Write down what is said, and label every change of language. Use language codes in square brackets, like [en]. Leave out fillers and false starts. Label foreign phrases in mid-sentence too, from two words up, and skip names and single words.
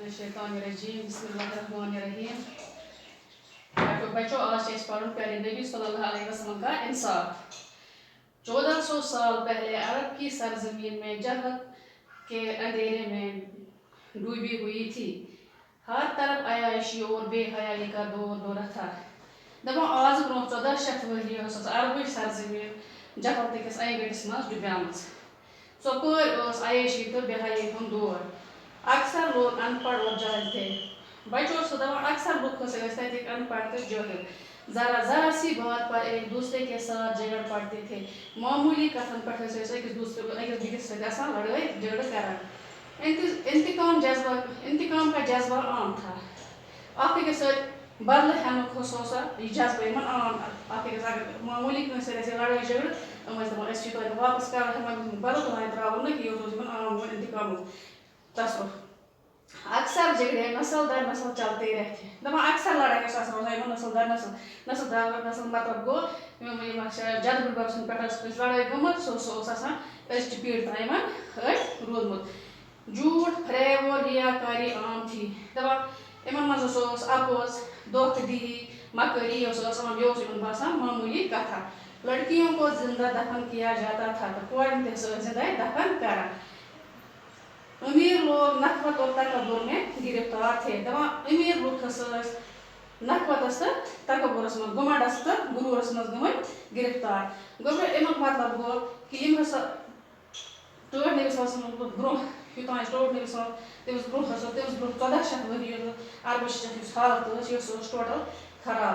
[ar] الشیطان الرجیم بسم اللہ الرحمن الرحیم. [ur] بچوں آج سے پڑھوں پیارے نبی [ar] صلی اللہ علیہ وسلم [ur] کا انصاف. 1400 سال پہلے عرب کی سرزمین میں جہالت کے اندھیرے میں ڈوبی ہوئی تھی. ہر طرف عیاشی اور بے حیائی کا دورہ تھا. [ks] دپان آز برو 1400 ؤری عربٕچ سرزمین جہالت کس این گٔٹِس منٛز ڈُبیمٕژ. ژۄپٲرۍ عیاشی تو بے حیائی ہُنٛد دور. [ur] اکثر لوگ ان پڑھ اور جاہل تھے. [ks] بچوں سے دپان اکثر لوگ تتِکۍ ان پڑھ تہٕ جٲہِل. [ur] ذرا سی بات پر ایک دوسرے کے ساتھ جھگڑ پڑتے تھے. [ks] معمولی کتھن پٮ۪ٹھ ٲسۍ أکِس بیٚکِس سۭتۍ آسان لڑٲے جھگڑٕ کران. [ur] انتقام کا جذبہ عام تھا. [ks] اکھ أکِس سۭتۍ بدلہٕ ہٮ۪نُک یہِ جذبہٕ یِمن عام اکھ أکِس اگر معموٗلی کٲنٛسہِ سۭتۍ آسہِ لڑٲے جھگڑٕ یِم ٲسۍ دپان أسۍ چھِ توتہِ واپس کران یِمن بدل توتہِ تراوو نہٕ کینٛہہ. یہِ اوس یِمن عام انتقامُک تصور. [ur] اکثر جھگڑے نسل در نسل چلتے رہتے. [ks] دپان اکثر لڑٲے ٲس آسان روزان یِمن نسل در نسل مطلب گوٚو یِم جد بٕڈبب سٕنٛدِ پٮ۪ٹھ ٲس کٲنٛسہِ لڑٲے گٔمٕژ سُہ اوس آسان أزچہِ پیٖڑِ تام یِمن أتھۍ روٗدمُت. [ur] جھوٗٹ فریب اور ریا کاری عام تھی. [ks] دپان یِمن منٛز اوس اپوز دھوکہٕ دہی مکٲری یہِ اوس یِمن باسان معموٗلی کتھا. [ur] لڑکیوں کو زندہ دفن کیا جاتا تھا [ks] تہٕ کورٮ۪ن تہِ ٲسۍ زندے دفن کران. [ur] امیر لوگ نخوت اور تکبر میں گرفتار تھے. [ks] دپان امیر لُکھ ٲسۍ نخوتس تہٕ تکبرس منٛز گُمنڈس تہٕ غروٗرس منٛز گٔمٕتۍ گرفتار. گوٚو امیُک مطلب گوٚو کہِ یِم ہسا ٹٲٹھ نبی [ar] صلی اللہ علیہ وسلم [ks] برونٛہہ یوٚتانۍ أسۍ ٹوٹھ نبی [ar] صلی اللہ [ks] تٔمِس برونٛہہ 1400 ؤری عربٕچ یُس حالت ٲس یہِ ٲس ٹوٹل خراب.